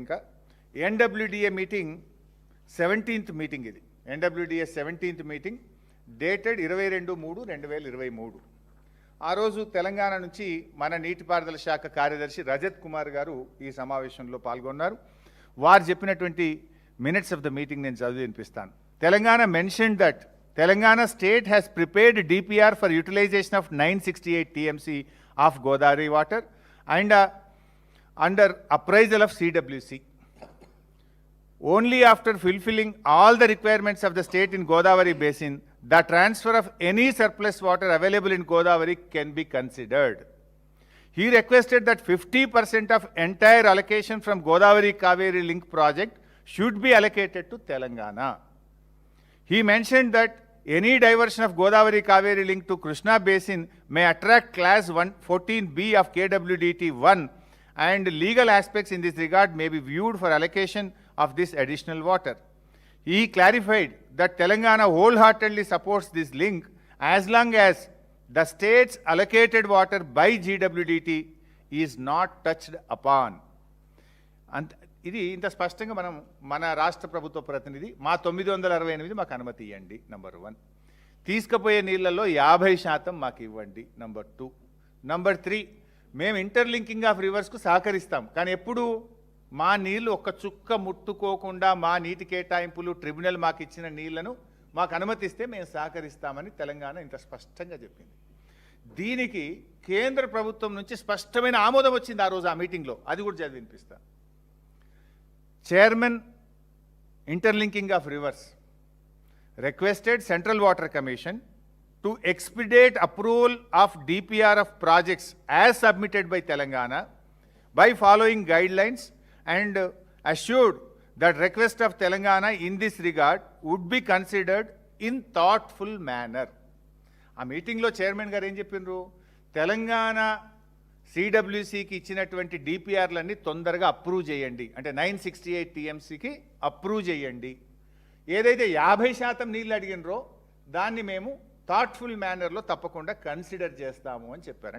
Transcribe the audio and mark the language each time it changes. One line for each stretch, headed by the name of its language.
Telugu: ఇంకా NWDA meeting 17th meeting, ఇది NWDA 17th meeting dated 22/3/2023. ఆ రోజు తెలంగాణ నుంచి మన నీటిపారుదల శాఖ కార్యదర్శి రజత్ కుమార్ గారు ఈ సమావేశంలో పాల్గొన్నారు. వారు చెప్పినటువంటి మినిట్స్ ఆఫ్ ద మీటింగ్ నేను చదివి వినిపిస్తాను.
English: Telangana mention that Telangana state has prepared DPR for utilization of 968 TMC of Godavari water and under appraisal of CWC. Only after fulfilling all the requirements of the state in Godavari basin, the transfer of any surplus water available in Godavari can be considered. He requested that 50% of entire allocation from Godavari Kaveri link project should be allocated to Telangana. He mentioned that any diversion of Godavari Kaveri link to Krishna basin may attract class 14B of KWDT 1 and legal aspects in this regard may be viewed for allocation of this additional water. He clarified that Telangana wholeheartedly supports this link as long as the state's allocated water by GWDT is not touched upon. And
Telugu: ఇది ఇంత స్పష్టంగా మన రాష్ట్ర ప్రభుత్వ ప్రతినిధి మా 968 మాకు అనుమతి ఇవ్వండి నంబర్ 1. తీసుకుపోయే నీళ్ళల్లో 50% మాకు ఇవ్వండి నంబర్ 2. నంబర్ 3, మేము ఇంటర్లింకింగ్ ఆఫ్ రివర్స్కు సహకరిస్తాం, కానీ ఎప్పుడు మా నీళ్లు ఒక్క చుక్క ముట్టుకోకుండా మా నీటి కేటాయింపులు ట్రిబ్యునల్ మాకు ఇచ్చిన నీళ్లను మాకు అనుమతిస్తే మేము సహకరిస్తామని తెలంగాణ ఇంత స్పష్టంగా చెప్పింది. దీనికి కేంద్ర ప్రభుత్వం నుంచి స్పష్టమైన ఆమోదం వచ్చింది ఆ రోజు ఆ మీటింగ్లో. అది కూడా చదివి వినిపిస్తా.
English: Chairman, Interlinking of Rivers, requested Central Water Commission to expedite approval of DPR of projects as submitted by Telangana by following guidelines and assured that request of Telangana in this regard would be considered in thoughtful manner.
Telugu: ఆ మీటింగ్లో chairman గారు ఏం చెప్పిండ్రు, తెలంగాణ సిడబ్ల్యూసికి ఇచ్చినటువంటి డిపిఆర్లన్నీ తొందరగా approve చేయండి, అంటే 968 టీఎంసీకి approve చేయండి. ఏదైతే 50% నీళ్ళు అడిగినరో దాన్ని మేము థాట్ఫుల్ మేనర్లో తప్పకుండా కన్సిడర్ చేస్తాము అని చెప్పారు.